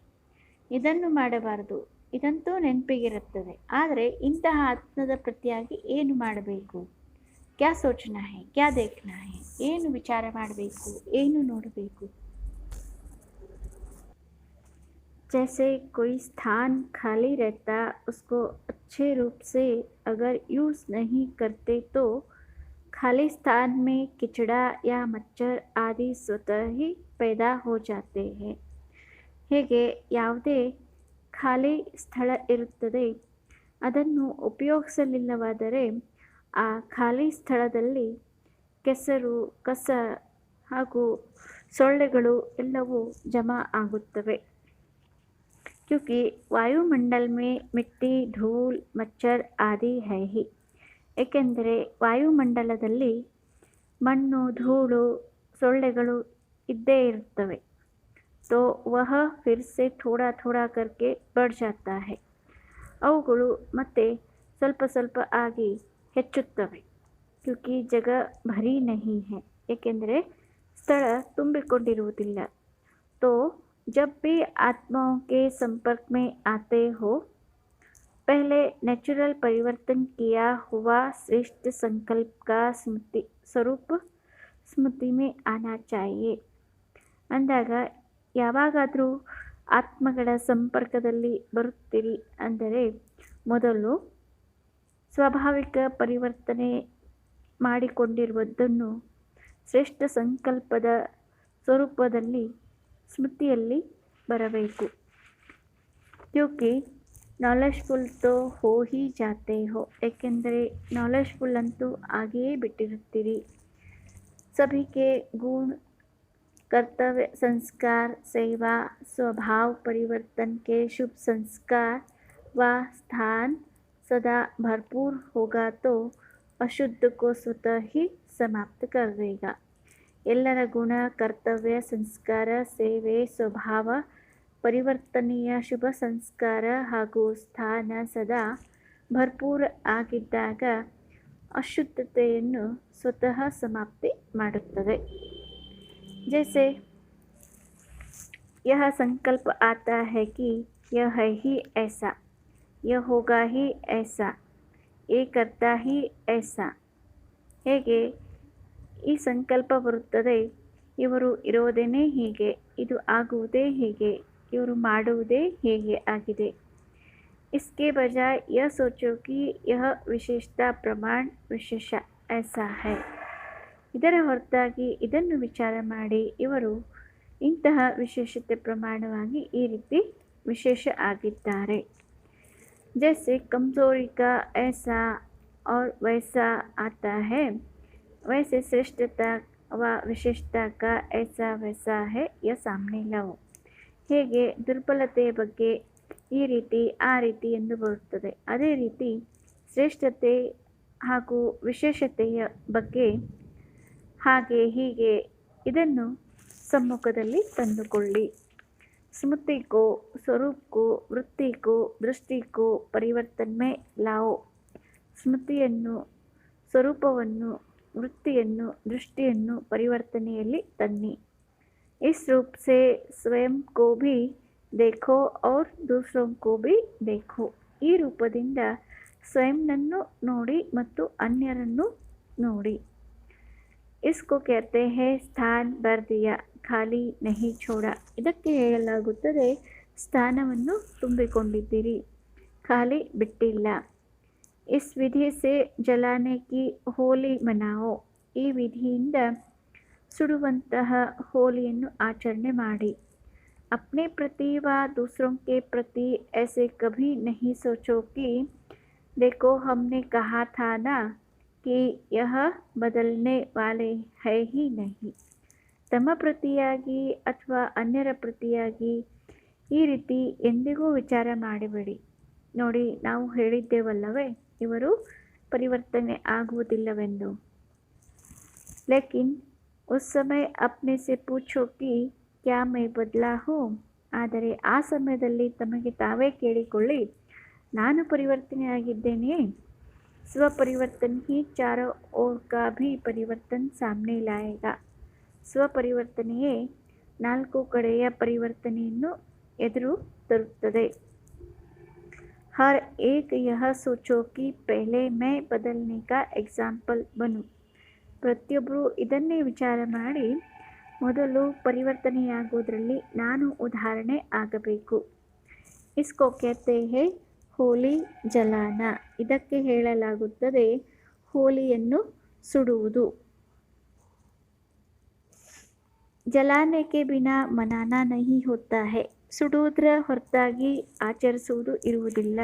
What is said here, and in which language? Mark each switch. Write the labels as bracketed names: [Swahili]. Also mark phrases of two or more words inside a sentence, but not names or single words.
[Kannada] ಇದನ್ನು ಮಾಡಬಾರದು, ಇದಂತೂ ನೆನಪಿಗಿರುತ್ತದೆ, ಆದರೆ ಇಂತಹ ಆತ್ಮದ ಪ್ರತಿಯಾಗಿ ಏನು ಮಾಡಬೇಕು. [Hindi] क्या सोचना है, क्या देखना है, [Kannada] ಏನು ವಿಚಾರ ಮಾಡಬೇಕು, ಏನು ನೋಡಬೇಕು। [Hindi] जैसे कोई स्थान खाली रहता, उसको अच्छे रूप से अगर यूज़ नहीं करते तो खाली स्थान में किचड़ा या मच्छर आदि स्वतः ही पैदा हो जाते हैं। [Kannada] ಹೇಗೆ ಯಾವುದೇ ಖಾಲಿ ಸ್ಥಳ ಇರುತ್ತದೆ, ಅದನ್ನು ಉಪಯೋಗಿಸಲಿಲ್ಲವಾದರೆ ಆ ಖಾಲಿ ಸ್ಥಳದಲ್ಲಿ ಕೆಸರು, ಕಸ ಹಾಗೂ ಸೊಳ್ಳೆಗಳು ಎಲ್ಲವೂ ಜಮಾ ಆಗುತ್ತವೆ। [Hindi] क्योंकि वायुमंडल में मिट्टी, धूल, मच्छर आदि है ही। [Kannada] ಏಕೆಂದರೆ ವಾಯುಮಂಡಲದಲ್ಲಿ ಮಣ್ಣು, ಧೂಳು, ಸೊಳ್ಳೆಗಳು ಇದ್ದೇ ಇರುತ್ತವೆ। [Hindi] तो वह फिर से थोड़ा थोड़ा करके बढ़ जाता है। [Kannada] ಅವುಗಳು ಮತ್ತೆ ಸ್ವಲ್ಪ ಸ್ವಲ್ಪ ಆಗಿ ಹೆಚ್ಚುತ್ತವೆ। [Hindi] क्योंकि जगह भरी नहीं है, [Kannada] ಏಕೆಂದರೆ ಸ್ಥಳ ತುಂಬಿಕೊಂಡಿರುವುದಿಲ್ಲ। [Hindi] तो जब भी आत्माओं के संपर्क में आते हो, पहले नेचुरल परिवर्तन किया हुआ श्रेष्ठ संकल्प का स्वरूप स्मृति में आना चाहिए। [Kannada] ಅಂದಾಗ ಯಾವಾಗಾದರೂ ಆತ್ಮಗಳ ಸಂಪರ್ಕದಲ್ಲಿ ಬರುತ್ತೀರಿ ಅಂದರೆ ಮೊದಲು ಸ್ವಾಭಾವಿಕ ಪರಿವರ್ತನೆ ಮಾಡಿಕೊಂಡಿರುವುದನ್ನು ಶ್ರೇಷ್ಠ ಸಂಕಲ್ಪದ ಸ್ವರೂಪದಲ್ಲಿ ಸ್ಮೃತಿಯಲ್ಲಿ ಬರಬೇಕು। [Hindi] क्योंकि ನಾಲೆಜ್ಫುಲ್ तो हो ही जाते हो, [Kannada] ಏಕೆಂದರೆ ನಾಲೆಜ್ಫುಲ್ ಅಂತೂ ಆಗಿಯೇ ಬಿಟ್ಟಿರುತ್ತೀರಿ। [Hindi] सभी के गुण, कर्तव्य, संस्कार, सेवा, स्वभाव परिवर्तन के शुभ संस्कार व स्थान सदा भरपूर होगा तो अशुद्ध को स्वतः ही समाप्त कर देगा। [Kannada] ಎಲ್ಲರ ಗುಣ, ಕರ್ತವ್ಯ, ಸಂಸ್ಕಾರ, ಸೇವೆ, ಸ್ವಭಾವ ಪರಿವರ್ತನೆಯ ಶುಭ ಸಂಸ್ಕಾರ ಹಾಗೂ ಸ್ಥಾನ ಸದಾ ಭರ್ಪೂರ ಆಗಿದ್ದಾಗ ಅಶುದ್ಧತೆಯನ್ನು ಸ್ವತಃ ಸಮಾಪ್ತಿ ಮಾಡುತ್ತದೆ। [Hindi] जैसे यह संकल्प आता है कि यह है ही ऐसा, यह होगा ही ऐसा, ये करता ही ऐसा। [Kannada] ಹೇಗೆ ಈ ಸಂಕಲ್ಪ ಬರುತ್ತದೆ, ಇವರು ಇರೋದೇನೇ ಹೀಗೆ, ಇದು ಆಗುವುದೇ ಹೀಗೆ, ಇವರು ಮಾಡುವುದೇ ಹೀಗೆ ಆಗಿದೆ। [Hindi] इसके बजाय यह सोचो कि यह विशेषता प्रमाण विशेष ऐसा है। [Kannada] ಇದರ ಹೊರತಾಗಿ ಇದನ್ನು ವಿಚಾರ ಮಾಡಿ, ಇವರು ಇಂತಹ ವಿಶೇಷತೆ ಪ್ರಮಾಣವಾಗಿ ಈ ರೀತಿ ವಿಶೇಷ ಆಗಿದ್ದಾರೆ। [Hindi] जैसे कमजोरी का ऐसा और वैसा आता है, वैसे श्रेष्ठता व विशेषता का ऐसा वैसा है, यह सामने लाओ। [Kannada] ಹೇಗೆ ದುರ್ಬಲತೆಯ ಬಗ್ಗೆ ಈ ರೀತಿ ಆ ರೀತಿ ಎಂದು ಬರುತ್ತದೆ, ಅದೇ ರೀತಿ ಶ್ರೇಷ್ಠತೆ ಹಾಗೂ ವಿಶೇಷತೆಯ ಬಗ್ಗೆ ಹಾಗೆ ಹೀಗೆ ಇದನ್ನು ಸಮ್ಮುಖದಲ್ಲಿ ತಂದುಕೊಳ್ಳಿ। [Hindi] स्मृति को, स्वरूप को, वृत्ति को, दृष्टि को परिवर्तन में लाओ। [Kannada] ಸ್ಮೃತಿಯನ್ನು, ಸ್ವರೂಪವನ್ನು, ವೃತ್ತಿಯನ್ನು, ದೃಷ್ಟಿಯನ್ನು ಪರಿವರ್ತನೆಯಲ್ಲಿ ತನ್ನಿ। [Hindi] इस रूप से स्वयं को भी देखो और दूसरों को भी देखो। [Kannada] ಈ ರೂಪದಿಂದ ಸ್ವಯಂನನ್ನು ನೋಡಿ ಮತ್ತು ಅನ್ಯರನ್ನು ನೋಡಿ। [Hindi] इसको कहते हैं स्थान भर दिया, ಖಾಲಿ नहीं छोड़ा। [Kannada] ಇದಕ್ಕೆ ಹೇಳಲಾಗುತ್ತದೆ ಸ್ಥಾನವನ್ನು ತುಂಬಿಕೊಂಡಿದ್ದೀರಿ, ಖಾಲಿ ಬಿಟ್ಟಿಲ್ಲ। [Hindi] इस विधि से जलाने की होली मनाओ। [Kannada] ಈ ವಿಧಿಯಿಂದ ಸುಡುವಂತಹ ಹೋಲಿಯನ್ನು ಆಚರಣೆ ಮಾಡಿ। [Hindi] अपने प्रति व दूसरों के प्रति ऐसे कभी नहीं सोचो कि देखो हमने कहा था ना कि यह बदलने वाले है ही नहीं। [Kannada] ತಮ್ಮ ಪ್ರತಿಯಾಗಿ ಅಥವಾ ಅನ್ಯರ ಪ್ರತಿಯಾಗಿ ಈ ರೀತಿ ಎಂದಿಗೂ ವಿಚಾರ ಮಾಡಬೇಡಿ। ನೋಡಿ, ನಾವು ಹೇಳಿದ್ದೇವಲ್ಲವೇ ಇವರು ಪರಿವರ್ತನೆ ಆಗುವುದಿಲ್ಲವೆಂದು। [Hindi] ಲೇಕಿನ್ उस समय अपने से पूछो कि क्या मैं बदला हूँ। [Kannada] ಆದರೆ ಆ ಸಮಯದಲ್ಲಿ ತಮಗೆ ತಾವೇ ಕೇಳಿಕೊಳ್ಳಿ, ನಾನು ಪರಿವರ್ತನೆ ಆಗಿದ್ದೇನೆಯೇ। [Hindi] स्वपरिवर्तन ही चारों ओर का भी परिवर्तन सामने लाएगा। [Kannada] ಸ್ವಪರಿವರ್ತನೆಯೇ ನಾಲ್ಕು ಕಡೆಯ ಪರಿವರ್ತನೆಯನ್ನು ಎದುರು ತರುತ್ತದೆ। [Hindi] हर एक यह सोचो कि पहले मैं बदलने का एक्साम्पल बनूँ. [Kannada] ಪ್ರತಿಯೊಬ್ಬರು ಇದನ್ನೇ ವಿಚಾರ ಮಾಡಿ ಮೊದಲು ಪರಿವರ್ತನೆಯಾಗುವುದರಲ್ಲಿ ನಾನು ಉದಾಹರಣೆ ಆಗಬೇಕು. [Hindi] ಇಸ್ಕೋ कहते हैं होली जलाना. [Kannada] ಇದಕ್ಕೆ ಹೇಳಲಾಗುತ್ತದೆ ಹೋಲಿಯನ್ನು ಸುಡುವುದು. [Hindi] जलाने के बिना मनाना नहीं होता है. [Kannada] ಸುಡುವುದರ ಹೊರತಾಗಿ ಆಚರಿಸುವುದು ಇರುವುದಿಲ್ಲ.